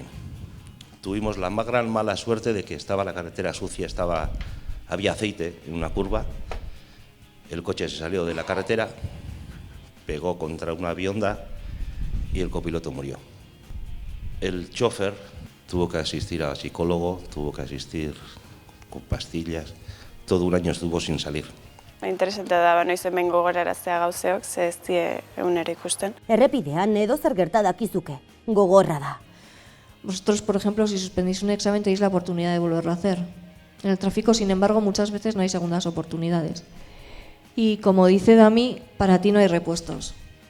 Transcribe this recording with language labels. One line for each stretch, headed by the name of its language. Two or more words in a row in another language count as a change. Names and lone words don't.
Spanish: Tuvimos la más gran mala suerte de que estaba la carretera sucia, había aceite en una curva, el coche se salió de la carretera, pegó contra una bionda y el copiloto murió. El chofer tuvo que asistir a psicólogo, tuvo que asistir con pastillas, todo un año estuvo sin salir.
Basque: Interesante da, noiz hemen gogoraraztea gauzeok, ze ez die egunero ikusten. Errepidean edozer gerta dakizuke, gogorra da.
Spanish: Vosotros, por ejemplo, si suspendéis un examen tenéis la oportunidad de volverlo a hacer. En el tráfico, sin embargo, muchas veces no hay segundas oportunidades. Y como dice Dami, para ti no hay repuestos.